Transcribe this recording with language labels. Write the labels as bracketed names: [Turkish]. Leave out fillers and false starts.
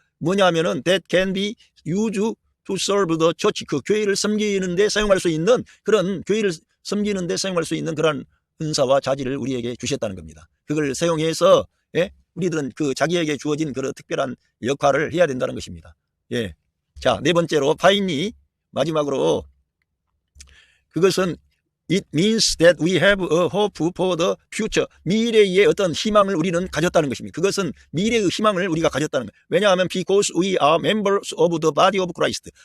[Korean] 뭐냐면은 [English] that can be used to serve the church. [Korean] 그 교회를 섬기는데 사용할 수 있는 그런, 교회를 섬기는데 사용할 수 있는 그런 은사와 자질을 우리에게 주셨다는 겁니다. 그걸 사용해서, 예, 우리들은 그 자기에게 주어진 그런 특별한 역할을 해야 된다는 것입니다. 예. 자, 네 번째로 파인이 마지막으로, 그것은 [English] it means that we have a hope for the future. [Korean] 미래의 어떤 희망을 우리는 가졌다는 것입니다. 그것은 미래의 희망을 우리가 가졌다는 거예요. 왜냐하면 [English] because we are members of the body of Christ.